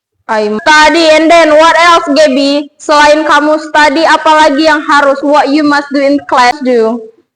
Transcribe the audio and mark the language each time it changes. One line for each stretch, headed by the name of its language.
English: I study, and then what else, Gaby?
Indonesian: Selain kamu study, apalagi yang harus?
English: What you must do in class do?